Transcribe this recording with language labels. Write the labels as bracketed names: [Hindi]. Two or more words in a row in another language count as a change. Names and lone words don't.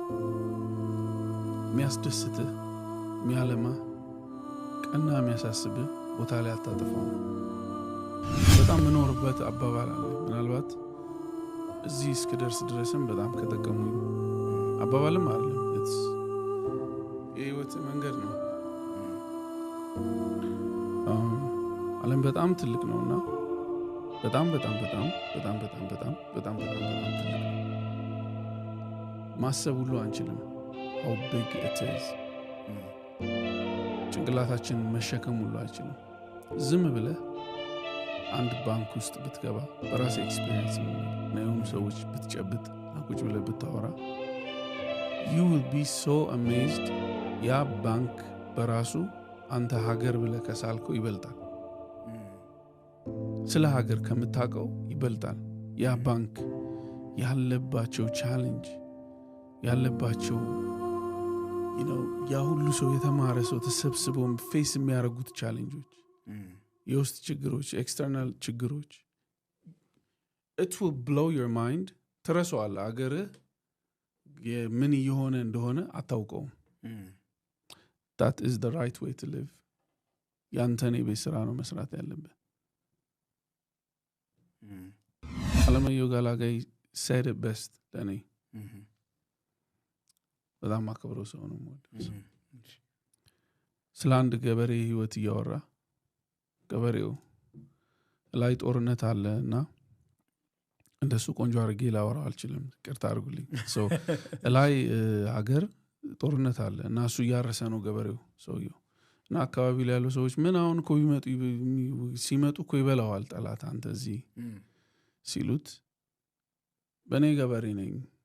[Amharic] የሚያስደስትህ የሚያለማህ ቀና የሚያሳስብህ ቦታ ላይ አታጠፋው። በጣም ምኖርበት አባባል አለ። ምናልባት እዚህ እስክደርስ ድረስም በጣም ከጠቀሙኝ አባባልም አለ። የህይወት መንገድ ነው። ዓለም በጣም ትልቅ ነውና በጣም በጣም በጣም በጣም በጣም በጣም በጣም በጣም ትልቅ ነው። ማሰብ ሁሉ አንችልም። [English] how big it is። [Amharic] ጭንቅላታችን መሸከም ሁሉ አንችልም። ዝም ብለህ አንድ ባንክ ውስጥ ብትገባ በራስ ኤክስፒሪየንስ ነው የሆኑ ሰዎች ብትጨብጥ ቁጭ ብለህ ብታወራ [English] you will be so amazed። [Amharic] ያ ባንክ በራሱ አንተ ሀገር ብለህ ከሳልከው ይበልጣል። ስለ ሀገር ከምታውቀው ይበልጣል። ያ ባንክ ያለባቸው ቻሌንጅ ያለባቸው ያ ሁሉ ሰው የተማረ ሰው ተሰብስቦ ፌስ የሚያደርጉት ቻሌንጆች፣ የውስጥ ችግሮች፣ ኤክስተርናል ችግሮች [English] it will blow your mind። [Amharic] ትረሳዋለህ። አገርህ ምን እየሆነ እንደሆነ አታውቀውም። [English] that is the right way to live። [Amharic] ያንተን የቤት ስራ ነው መስራት ያለብህ። አለማየሁ ገላጋይ [English] said it best [Amharic] ለኔ በጣም አክብረው ሰው ነው ማለት። ስለ አንድ ገበሬ ህይወት እያወራ ገበሬው ላይ ጦርነት አለና እንደሱ ቆንጆ አድርጌ ላወራው አልችልም፣ ይቅርታ አድርጉልኝ። ላይ ሀገር ጦርነት አለ እና እሱ እያረሰ ነው ገበሬው ሰውየው እና አካባቢ ላይ ያሉ ሰዎች ምን አሁን እኮ ሲመጡ እኮ ይበላዋል ጠላት አንተ እዚህ ሲሉት በእኔ ገበሬ ነኝ